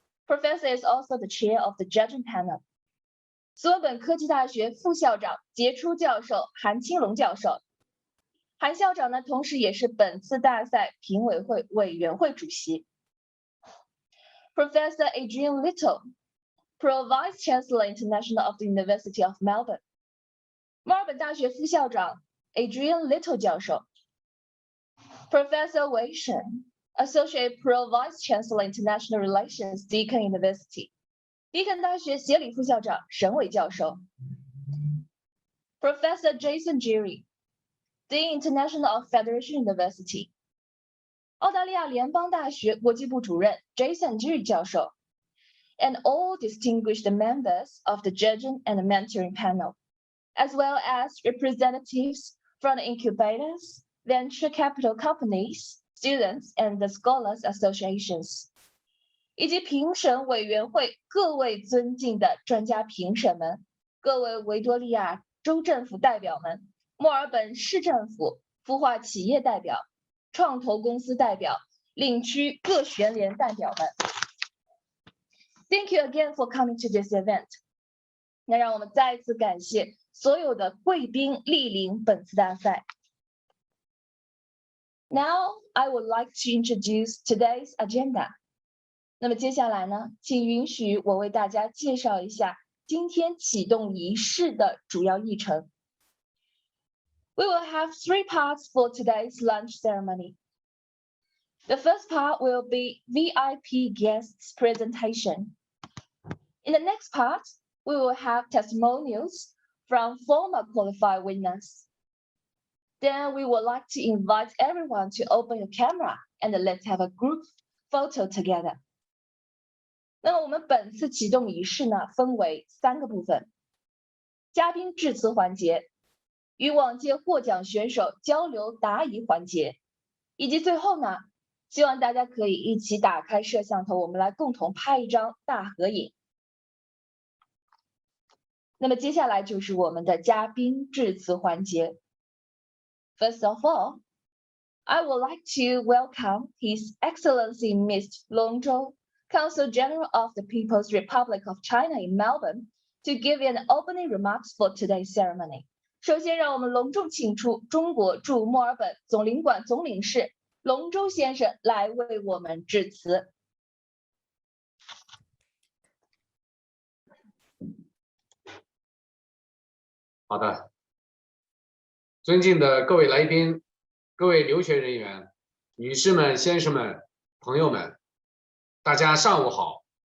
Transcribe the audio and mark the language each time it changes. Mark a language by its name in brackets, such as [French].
[English] Professor is also the chair of the judging panel. [Chinese] 斯文本科技大学副校长、杰出教授韩青龙教授。韩校长呢，同时也是本次大赛评委会委员会主席。 [English] Professor Adrian Little, Pro-Vice Chancellor International of the University of Melbourne. [Chinese] 墨尔本大学副校长 [English] Adrian Little [Chinese] 教授 [English] Professor Wei Shen, Associate Pro-Vice Chancellor International Relations, Deakin University. [Chinese] 迪肯大学协理副校长沈伟教授 [English] Professor Jason Geary, Dean International of Federation University. [Chinese] 澳大利亚联邦大学国际部主任 [English] Jason Geary [Chinese] 教授 [English] and all distinguished members of the judging and mentoring panel, as well as representatives from the incubators, venture capital companies, students, and the scholars associations. [Chinese] 以及评审委员会各位尊敬的专家评审们，各位维多利亚州政府代表们，墨尔本市政府孵化企业代表、创投公司代表、领区各学联代表们。 [English] Thank you again for coming to this event. [Chinese] 那让我们再一次感谢所有的贵宾莅临本次大赛。 [English] Now I would like to introduce today's agenda. [Chinese] 那么接下来呢，请允许我为大家介绍一下今天启动仪式的主要议程。 [English] We will have 3 parts for today's lunch ceremony. The first part will be VIP guests presentation. In the next part, we will have testimonials from former qualifier winners. Then we would like to invite everyone to open your camera and let's have a group photo together. [Chinese] 那么我们本次启动仪式呢，分为3个部分：嘉宾致辞环节、与往届获奖选手交流答疑环节，以及最后呢，希望大家可以一起打开摄像头，我们来共同拍一张大合影。那么接下来就是我们的嘉宾致辞环节。 [English] First of all, I would like to welcome His Excellency Mr. Long Zhou, Consul General of the People's Republic of China in Melbourne, to give an opening remarks for today's ceremony. [Chinese] 首先，让我们隆重请出中国驻墨尔本总领馆总领事龙舟先生来为我们致辞。好的，尊敬的各位来宾、各位留学人员、女士们、先生们、朋友们，大家上午好！